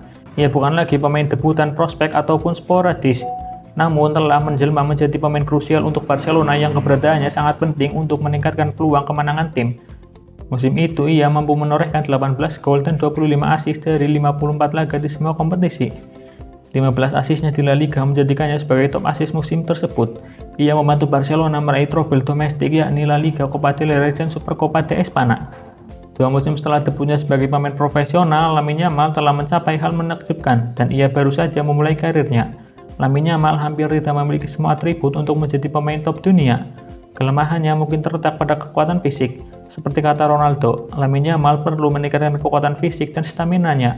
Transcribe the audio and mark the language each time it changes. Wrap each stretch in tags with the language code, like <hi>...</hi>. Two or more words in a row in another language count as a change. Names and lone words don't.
<id>Ia bukan lagi pemain debutan, prospek, ataupun sporadis, namun telah menjelma menjadi pemain krusial untuk Barcelona yang keberadaannya sangat penting untuk meningkatkan peluang kemenangan tim. Musim itu ia mampu menorehkan 18 gol dan 25 assist dari 54 laga di semua kompetisi. 15 asisnya di La Liga menjadikannya sebagai</id> <en>top assist</en> <id>musim tersebut. Ia membantu Barcelona meraih trofi domestik yakni La Liga, Copa del Rey, dan Supercopa de España. 2 musim setelah debutnya sebagai pemain profesional, Lamine Yamal telah mencapai hal menakjubkan dan ia baru saja memulai karirnya. Lamine Yamal hampir tidak memiliki semua atribut untuk menjadi pemain top dunia. Kelemahannya mungkin terletak pada kekuatan fisik. Seperti kata Ronaldo, Lamine Yamal perlu meningkatkan kekuatan fisik dan stamina-nya.</id>